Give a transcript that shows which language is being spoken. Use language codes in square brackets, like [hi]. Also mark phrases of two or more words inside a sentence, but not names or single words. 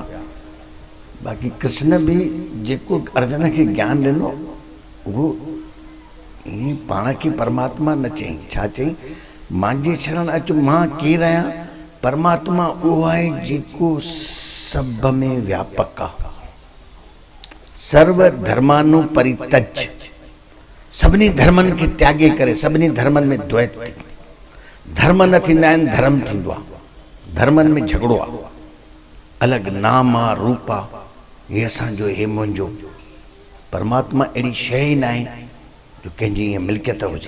[sd] बाक़ी कृष्ण बि जेको अर्जुन खे ज्ञान ॾिनो उहो ईअं पाण खे परमात्मा न चई। छा चई? मांजे शरण अच, मां केरु आहियां? परमात्मा उहो आहे जेको सभ में व्यापक आहे। [sa] सर्व धर्मानु परित्यज, [sd] सभिनी धर्मनि खे त्यागे करे, सभिनी धर्मनि में द्वैत। धर्म न थींदा आहिनि, धर्म थींदो आहे। धर्मनि में झगड़ो आहे, अलॻि नाम आहे, रूप आहे, हे असांजो, हे मुंहिंजो। परमात्मा अहिड़ी शइ ई न आहे जो कंहिंजी ईअं मिल्कियत हुजे।